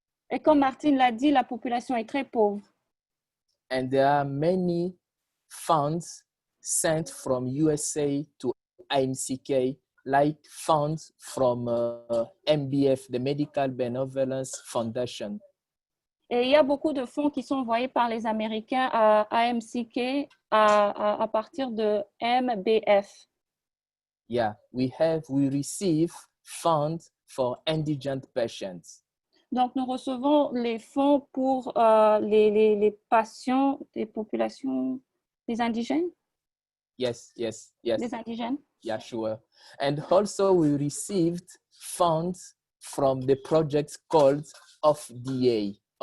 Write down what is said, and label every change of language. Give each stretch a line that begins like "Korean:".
French: Et comme Martine l'a dit, la population est très pauvre.
English: And there are many funds sent from USA to IMCK like funds from MBF, the Medical Benevolence Foundation.
French: Et il y a beaucoup de fonds qui sont envoyés par les Américains à AMCK à partir de MBF.
English: Yeah, we receive funds for indigent patients.
French: Donc, nous recevons les fonds pour les patients des populations des indigènes.
English: Yes.
French: Des indigènes.
English: Yeah, sure. And also we received funds from the project called OFDA.